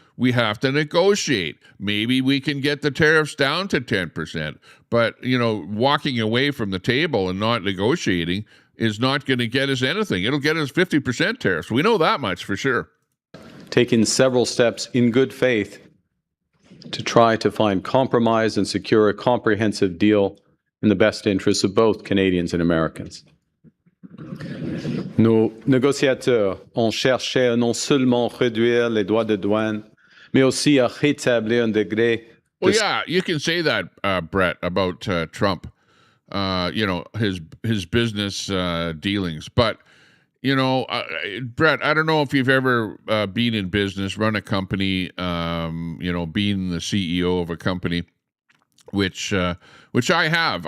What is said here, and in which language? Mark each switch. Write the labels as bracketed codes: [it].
[en] We have to negotiate. Maybe we can get the tariffs down to 10%, but, you know, walking away from the table and not negotiating is not going to get us anything. It'll get us 50% tariffs. We know that much for sure. Taken several steps in good faith to try to find compromise and secure a comprehensive deal in the best interests of both Canadians and Americans. [fr] Nos négociateurs ont cherché à non seulement réduire les droits de douane, mais aussi à rétablir un degré. [en] Well, yeah, you can say that, Brett, about Trump, you know, his business dealings. But, you know, Brett, I don't know if you've ever been in business, run a company, you know, being the CEO of a company, which I have.